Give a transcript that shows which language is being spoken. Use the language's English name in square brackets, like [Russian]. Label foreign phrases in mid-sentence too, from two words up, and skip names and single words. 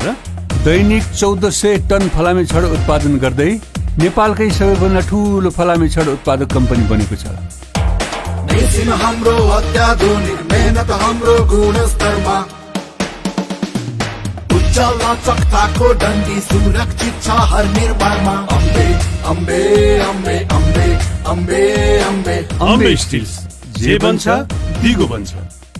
[Nepali] दैनिक 1400 टन फलामे छड उत्पादन गर्दै नेपालकै सबैभन्दा ठूलो फलामे छड उत्पादक कम्पनी बनेको छ। मेसिन हाम्रो अत्याधुनिक, मेहनत हाम्रो गुणस्तरमा, उच्च लचकताको डन्डी सुरक्षित छ हर निर्माणमा। अम्बे अम्बे अम्बे अम्बे अम्बे अम्बे अम्बे स्टिल्स, जे बन्छ दिगो बन्छ।